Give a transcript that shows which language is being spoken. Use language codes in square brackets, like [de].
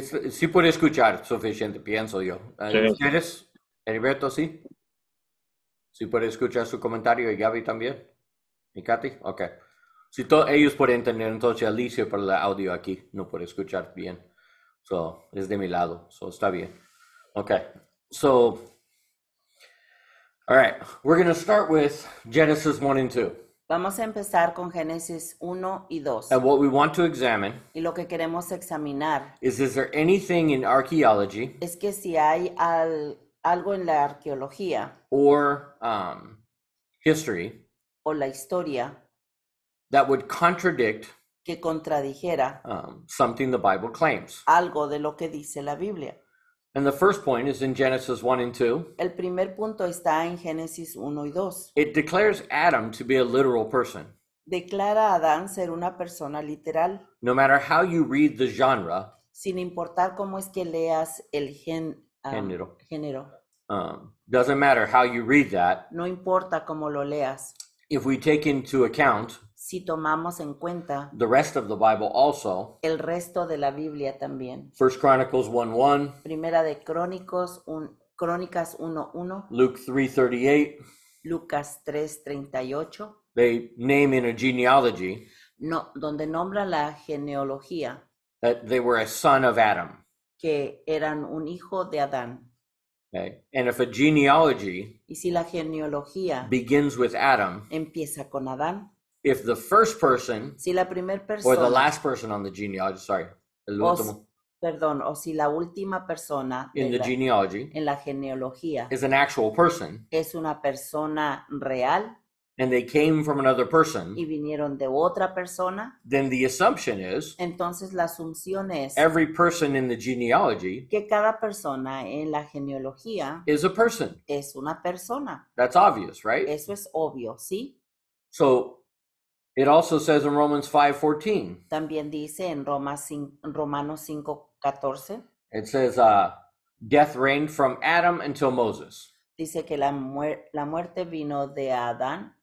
[es] Sí puede escuchar suficiente, pienso yo. Sí. ¿Ustedes? Heriberto, sí. ¿Sí puede escuchar su comentario y Gaby también? ¿Y Katy? Ok. Si ellos pueden entender, entonces Alicia por el audio aquí no puede escuchar bien. So, es de mi lado. So, está bien. Ok. [en] So, all right. We're going to start with Genesis 1 and 2. [es] Vamos a empezar con Génesis 1 y 2. [en] And what we want to examine [es] Y lo que queremos examinar [en] is there anything in archaeology [es] es que si hay algo en la arqueología [en] or history [es] o la historia [en] that would contradict [es] que contradijera [en] something the Bible claims. [es] algo de lo que dice la Biblia. [en] And the first point is in Genesis 1 and 2. [es] El primer punto está en Génesis 1 y 2. [en] It declares Adam to be a literal person. [es] Declara a Adán ser una persona literal, [en] No matter how you read the genre, [es] sin importar cómo es que leas el Género. género. [en] doesn't matter how you read that, [es] No importa cómo lo leas. [en] if we take into account [es] Si tomamos en cuenta [en] the rest of the Bible also, [es] el resto de la Biblia también. [en] 1 Chronicles 1:1, [es] Primera de Crónicas 1:1, [en] Luke 3:38, [es] Lucas 3:38, [en] they name in a genealogy [es] no, donde nombra la genealogía [en] that they were a son of Adam. [es] que eran un hijo de Adán. [en] Okay? And if a genealogy [es] Y si la genealogía [en] begins with Adam, [es] empieza con Adán, [en] if the first person [es] si la primera [en] or the [es] persona, [en] last person on the genealogy, [es] el último, o si la última persona [en] in the genealogy [es] en la genealogía [en] is an actual person, [es] es una persona real [en] and they came from another person, [es] y vinieron de otra persona, [en] then the assumption is [es] entonces la asunción es [en] every person in the genealogy [es] que cada persona en la genealogía [en] is a person. [es] es una persona. [en] That's obvious, right? [es] Eso es obvio, ¿sí? [en] So it also says in Romans 5:14, [es] También dice en Romanos 5:14, [en] it says, death reigned from Adam until Moses. [es] dice que la muerte vino de Adán,